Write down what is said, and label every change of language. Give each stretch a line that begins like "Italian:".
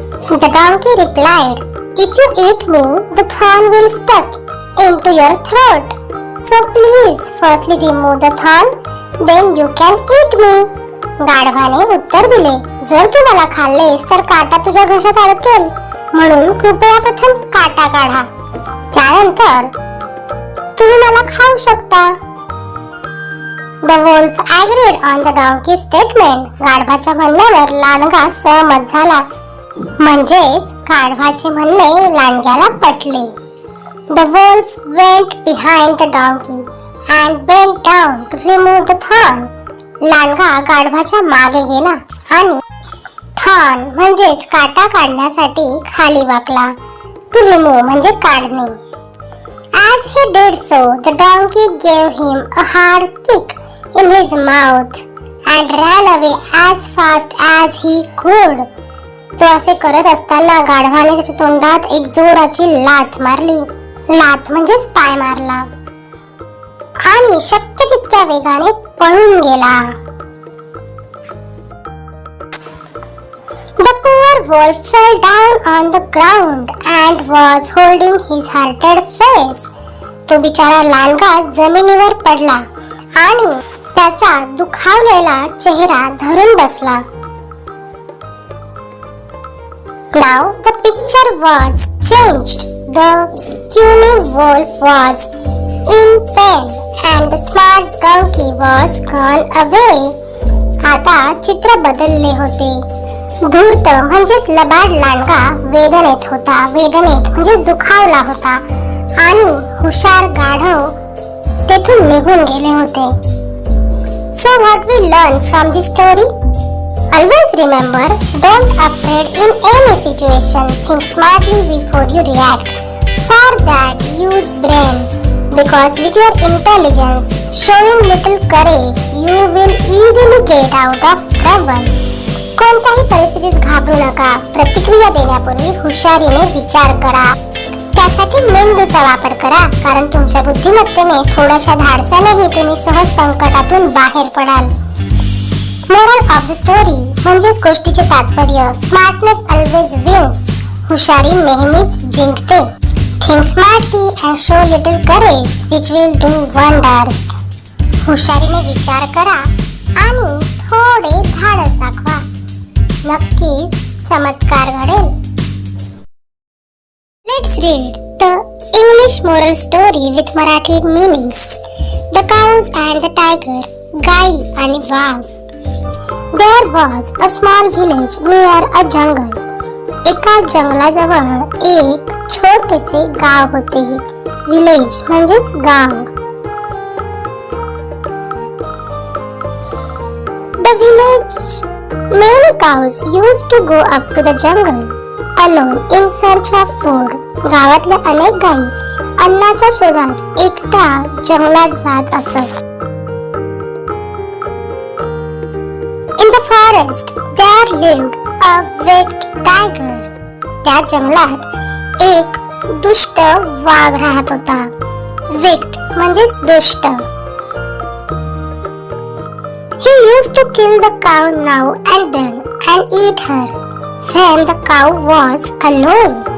English: The donkey replied, If you eat me, the thorn will stuck into your throat. So please firstly remove the thorn, then you can eat me.
Marathi: गाढवाने उत्तर दिले, जर तू मला खाल्लेस तर काटा तुझ्या घशात अडकेल, म्हणून कृपया प्रथम काटा काढा, त्यानंतर तुम्ही मला खाऊ शकता.
English: The wolf agreed on the donkey's statement.
Marathi: गाढवाच्या म्हणण्यावर लांडगा सहमत झाला. म्हणजेच गाढवाचे म्हणणे लांडग्याला पटले.
English: The wolf went behind the donkey and bent down to remove the thorn.
Marathi: लांडगा गाढवाच्या मागे गेला आणि thorn म्हणजेच काटा काढण्यासाठी खाली वाकला.
English: To remove
Marathi: म्हणजे काढणे.
English: As he did so, the donkey gave him a hard kick in his mouth and ran away as fast as he could.
Marathi: तो असे करत असताना गाढवाने त्याच्या तोंडात एक जोराची लाथ मारली. लाथ म्हणजेच पाय मारला आणि शक्य तितक्या वेगाने पळून गेला.
English: The poor wolf fell down on the ground and was holding his hurted face.
Marathi: तो बिचारा लांडगा जमिनीवर पडला आणि त्याचा दुखावलेला चेहरा धरून बसला.
English: Now the picture was changed. The puny wolf was in pain and the smart donkey was gone away.
Marathi: आता चित्र बदलले होते. धूर्त म्हणजेच लबाड लांडगा वेदनेत होता. वेदनेत म्हणजेच दुखावला होता आणि हुशार गाढव तेथून निघून गेले होते.
English: So what we learn from this story? Always remember, don't afraid in any situation. Think smartly before you react. For that, use brain. Because with your intelligence, showing little courage, you will easily get out of trouble.
Marathi: कोणत्याही परिस्थितीत घाबरू नका. प्रतिक्रिया देण्यापूर्वी हुशारीने विचार करा. त्यासाठी मेंदूचा वापर करा, कारण तुमच्या बुद्धिमत्तेने थोड्याशा धाडसानेही तुम्ही सहज संकटातून बाहेर पडाल.
English: moral of the story
Marathi: म्हणजेच गोष्टीचे तात्पर्य,
English: Smartness always wins.
Marathi: हुशारी नेहमीच जिंकते.
English: Think smartly and show little courage which will do wonders.
Marathi: हुशारीने विचार करा आणि थोडे धाडस दाखवा, नक्कीच चमत्कार घडेल.
English: Let's read the English moral story with Marathi meanings. The cows and the tiger.
Marathi: गाई आणि वाघ.
English: There was a small village near a jungle.
Marathi: एका जंगलाजवळ एक छोटेसे गाव होते. विलेज म्हणजेच गाव.
English: The village many cows used to go up to the jungle alone in search of food.
Marathi: गावातल्या अनेक गायी अन्नाच्या शोधात एकट्या जंगलात जात असत.
English: In the forest there lived a wicked tiger.
Marathi: त्या जंगलात एक दुष्ट वाघ राहत होता. wicked म्हणजेच दुष्ट.
English: He used to kill the cow now and then and eat her when the cow was alone.